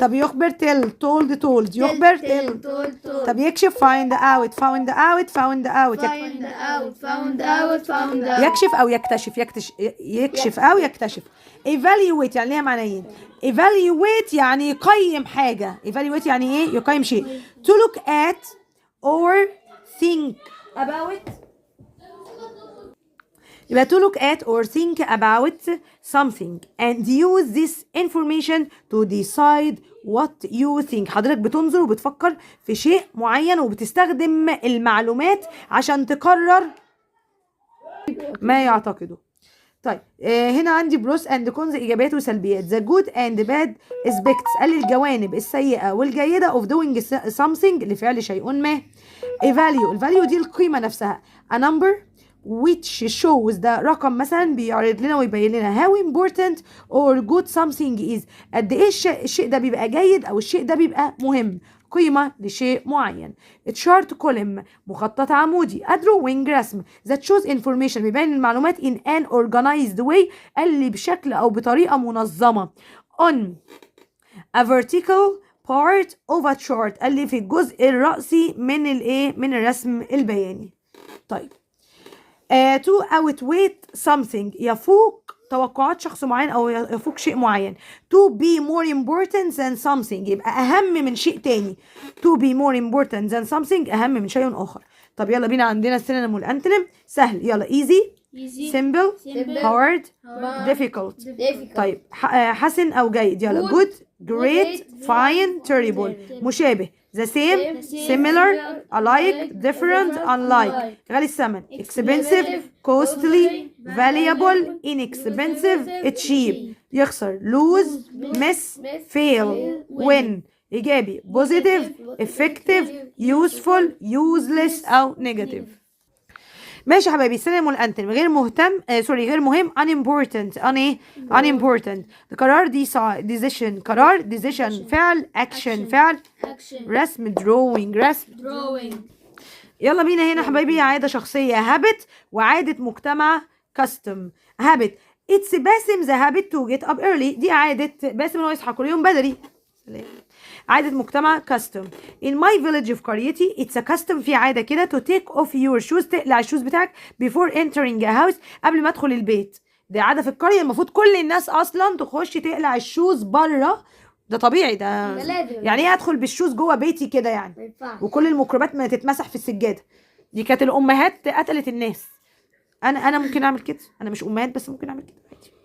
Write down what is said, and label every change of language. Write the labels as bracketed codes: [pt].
[ar] طب يخبر [en] Tell, told, told. [ar] يخبر [en] Tell. [ar] طب يكشف [en] Find out, found out, found out. found out، [ar] يكشف او يكتشف، يكشف او يكتشف. evaluate يعني ليها معنيين. evaluate يعني يقيم حاجة. evaluate يعني ايه؟ يقيم شيء. [en] to look at or think about. [ar] يبقى [en] to look at or think about something and use this information to decide what you think. [ar] حضرتك بتنظر وبتفكر في شيء معين وبتستخدم المعلومات عشان تقرر ما يعتقده. طيب هنا عندي [en] pros and cons, [ar] ايجابيات وسلبيات. [en] the good and bad aspects, [ar] قال لي الجوانب السيئه والجيده [en] of doing something، [ar] لفعل شيء ما. ايفاليو، الفاليو دي القيمه نفسها. [en] a number which shows، [ar] ده رقم مثلا بيعرض لنا ويبين لنا [en] how important or good something is، [ar] قد ايه الشيء ده بيبقى جيد او الشيء ده بيبقى مهم، قيمة لشيء معين. تشارت كولم، مخطط عمودي. drawing، رسم. [en] that shows information، [ar] بيبين المعلومات [en] in an organized way، [ar] قال لي بشكل او بطريقة منظمة. [en] on a vertical part of a chart، [ar] قال لي في الجزء الرأسي من الايه، من الرسم البياني. طيب [en] to outweigh something، [ar] يفوق توقعات شخص معين او يفوق شيء معين. [en] to be more important than something، [ar] يبقى اهم من شيء تاني. [en] to be more important than something، [ar] اهم من شيء اخر. طب يلا بينا عندنا السينونيم والانتونيم. سهل، يلا [en] easy، simple، hard، difficult. [ar] طيب حسن او جيد. [en] يلا good، great، fine، terrible. مشابه the same، similar، alike، different، unlike. غالي الثمن expensive، costly، valuable، inexpensive، cheap. يخسر lose، miss، fail، win. إيجابي positive، effective، useful، useless أو negative. [ar] ماشي يا حبايبي. السينونيم والانتونيم. غير مهتم، غير مهم unimportant، unimportant. قرار decision، قرار decision، فعل action، فعل رسم drawing، رسم. يلا بينا هنا حبايبي عادة شخصية habit وعادة مجتمع custom. [en] habit it's [ar] باسم [en] the habit to get up early، [ar] دي عادة باسم انه يصحى كل يوم بدري. عادة مجتمع custom. [en] in my village of [ar] قريتي [en] it's a custom، [ar] في عادة كده [en] to take off your shoes، [ar] تقلع الشوز بتاعك [en] before entering a house، [ar] قبل ما ادخل البيت. دي عادة في القرية، المفروض كل الناس اصلا تخش تقلع الشوز بره، ده طبيعي. ده يعني ايه ادخل بالشوز جوه بيتي كده يعني، وكل الميكروبات ما تتمسح في السجاده. دي كانت الامهات قتلت الناس. انا ممكن اعمل كده، انا مش امهات بس ممكن اعمل كده عادي.